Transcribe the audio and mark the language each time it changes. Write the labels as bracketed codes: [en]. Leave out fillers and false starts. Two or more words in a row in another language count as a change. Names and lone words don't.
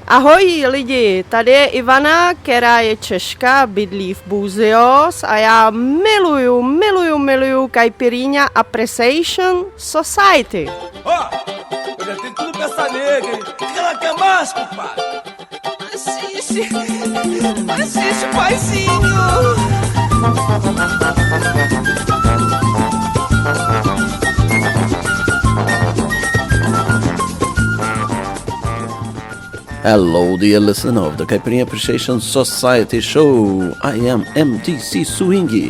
[cs] Ahoj lidi, tady je Ivana, která je Češka, bydlí v Búzios a já miluju Caipirinha Appreciation Society. [pt] Ó, eu já tenho tudo pra essa nega, hein? O que ela quer mais, compadre? Assiste, paizinho! [en] Hello, dear listener of the Caipirinha Appreciation Society show. I am MTC Swingy.